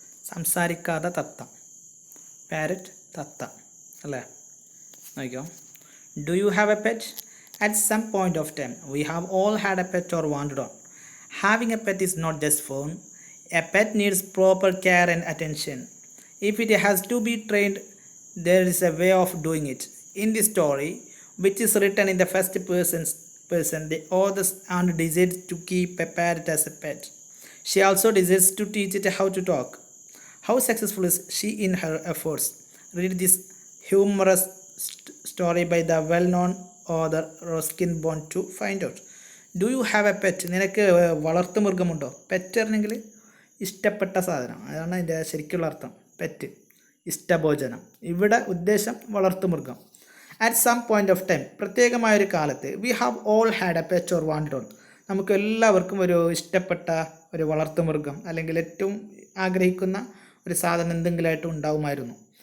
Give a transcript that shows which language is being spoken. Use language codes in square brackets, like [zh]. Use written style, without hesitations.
[ml] സംസാരിക്കാത്ത തത്ത. പാരറ്റ് തത്ത അല്ലേ? നോക്കിയോ. [en] Do you have a pet? At some point of time we have all had a pet or wanted on. Having a pet is not just fun. A pet needs proper care and attention. If it has to be trained there is a way of doing it. In this story, which is written in the first person, the author and decides to keep a parrot as a pet. She also decides to teach it how to talk. How successful is she in her efforts? Read this humorous story by the well-known author Ruskin Bond to find out. Do you have a pet? [ml] നിനക്ക് വളർത്തുമൃഗമുണ്ടോ? Pet ആണെങ്കിൽ ഇഷ്ടപ്പെട്ട സാധനം, അതാണ് അതിൻ്റെ ശരിക്കുള്ള അർത്ഥം. Pet ഇഷ്ടഭോജനം. ഇവിടെ ഉദ്ദേശം വളർത്തുമൃഗം. [en] at some point of time, [ml] പ്രത്യേകമായൊരു കാലത്ത്, [en] we have all had a pet or wanted one, [ml] നമുക്ക് എല്ലാവർക്കും ഒരു ഇഷ്ടപ്പെട്ട ഒരു വളർത്തുമൃഗം അല്ലെങ്കിൽ ഏറ്റവും ആഗ്രഹിക്കുന്ന ഒരു സാധനം എന്തെങ്കിലുമായിട്ട് ഉണ്ടാവുമായിരുന്നു.